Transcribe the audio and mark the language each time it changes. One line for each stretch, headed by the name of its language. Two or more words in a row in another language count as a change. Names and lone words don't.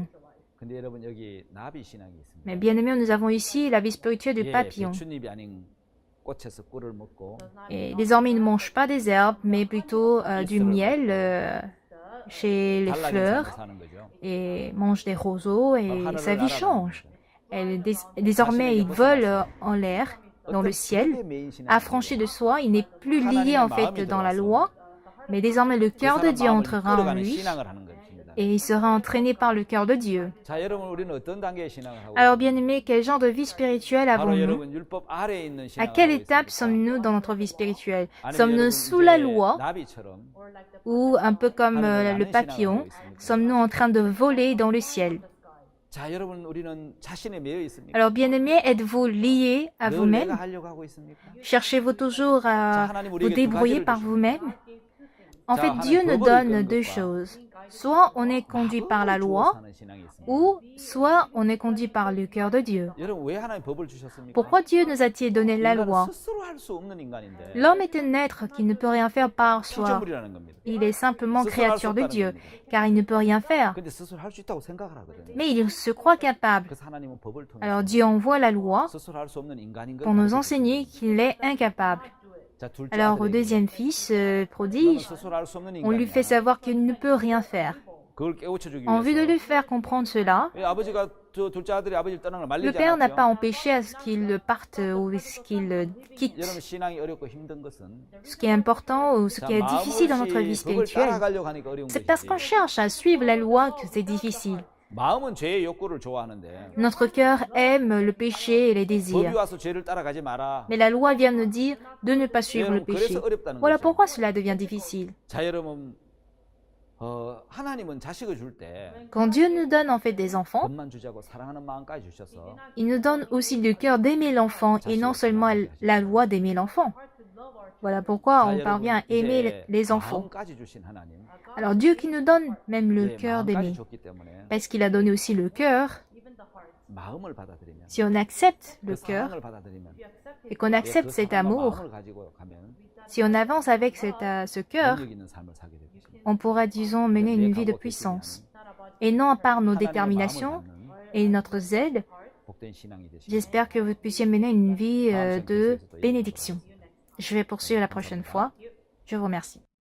Korean: 근데 여러분 여기 나비 신앙이 있습니다.
French: Mais bien aimé, nous avons ici la vie spirituelle du
Korean: 예,
French: papillon.
Korean: 배추잎이 아닌 꽃에서 꿀을 먹고
French: Et désormais, il ne mange pas des herbes, mais plutôt du miel chez les
Korean: 달라진 삶을
French: fleurs
Korean: 사는 거죠.
French: et mange des roseaux et sa vie change. Désormais, il vole en l'air, dans le ciel, affranchi de soi. Il n'est plus lié en fait dans la loi, mais désormais le cœur de Dieu entrera en lui et il sera entraîné par le cœur de Dieu.
Korean: 자, 여러분 우리는 어떤 단계의 신앙을 하고
French: Alors bien aimé, quel genre de vie spirituelle
Korean: 바로
French: avons-nous?
Korean: 여러분 율법 아래에 있는
French: À
Korean: 신앙을
French: quelle
Korean: 하고
French: étape
Korean: 있습니까?
French: sommes-nous dans notre vie spirituelle?
Korean: 아니면
French: Sommes-nous
Korean: 여러분
French: sous la
Korean: 이제
French: loi
Korean: 나비처럼
French: ou un peu comme le papillon, sommes-nous en train de voler dans le ciel?
Korean: 자, 여러분 우리는 자신에 매여 있습니까?
French: Alors bien aimé, êtes-vous lié à
Korean: 늘 내가
French: vous-même?
Korean: 하려고 하고 있습니까?
French: Cherchez-vous toujours à vous débrouiller par vous-même? En fait, Dieu nous donne deux choses. Soit on est conduit par la loi, ou soit on est conduit par le cœur de Dieu.
Korean: 여러분 왜 하나님 법을 주셨습니까?
French: Pourquoi Dieu nous a-t-il donné la
Korean: 인간은
French: loi?
Korean: 스스로 할 수 없는 인간인데
French: L'homme est un être qui ne peut rien faire par soi.
Korean: 피조물이라는 겁니다.
French: Il est simplement créature de Dieu, car il ne peut rien faire.
Korean: 근데 스스로 할 수 있다고 생각을 하거든요.
French: Mais il se croit capable.
Korean: 그래서 하나님은 법을 통해서
French: Alors Dieu envoie la loi
Korean: 스스로 할 수 없는 인간인 걸
French: pour nous
Korean: 가르쳐
French: enseigner qu'il est incapable.
Korean: 자, 둘째
French: Alors au
Korean: 아들에게
French: deuxième fils,
Korean: 너는
French: prodige,
Korean: 스스로 할 수 없는
French: on lui fait
Korean: 인간이야.
French: savoir qu'il ne peut rien faire.
Korean: 그걸 깨우쳐 주기
French: En vue de
Korean: 위해서
French: lui faire comprendre cela,
Korean: 왜 아버지가 저 둘째 아들이 아버지를 떠나는 걸
French: le
Korean: 말리지
French: père n'a pas
Korean: 않았죠?
French: empêché à ce qu'il parte ou à ce qu'il quitte.
Korean: 여러분 신앙이 어렵고 힘든 것은
French: Ce qui est important ou ce qui est difficile dans notre vie
Korean: 마음없이 법을
French: spirituelle,
Korean: 따라가려고 하니까 어려운
French: c'est parce qu'on
Korean: 것이지.
French: cherche à suivre la loi que c'est difficile.
Korean: 마음은 죄의 욕구를 좋아하는데
French: Notre cœur aime le péché et les
Korean: 법이
French: désirs.
Korean: 와서 죄를 따라가지 마라.
French: Mais la loi vient nous dire de ne pas suivre le
Korean: 여러분
French: péché.
Korean: 그래서 어렵다는
French: Voilà
Korean: 거죠.
French: pourquoi cela devient difficile.
Korean: 자, 여러분 하나님은 자식을 줄 때
French: Quand Dieu nous donne en fait des enfants,
Korean: 법만 주자고 사랑하는 마음까지 주셔서
French: il nous donne aussi le cœur d'aimer l'enfant et non seulement la loi d'aimer l'enfant. Voilà pourquoi
Korean: 자,
French: on
Korean: 여러분,
French: parvient à aimer
Korean: 이제
French: les enfants.
Korean: 마음까지 주신 하나님
French: Alors Dieu qui nous donne même le
Korean: 이제
French: cœur
Korean: 마음까지
French: d'aimer,
Korean: 줬기 때문에
French: parce qu'il a donné aussi le cœur,
Korean: 마음을 받아들이면
French: si on accepte
Korean: 그
French: le cœur
Korean: 사랑을 받아들이면
French: et qu'on
Korean: 예,
French: accepte
Korean: 그
French: cet
Korean: 사랑과
French: amour,
Korean: 마음을 가지고 가면
French: si on avance avec ce cœur,
Korean: 능력 있는 삶을 살게 될 것입니다.
French: on pourra, disons, mener une vie de puissance. Et non par nos
Korean: 하나님의
French: déterminations
Korean: 마음을
French: et notre zèle,
Korean: 받는 복된 신앙이 되시길
French: j'espère que vous puissiez mener une vie de bénédiction. Je vais poursuivre la prochaine fois. Je vous remercie.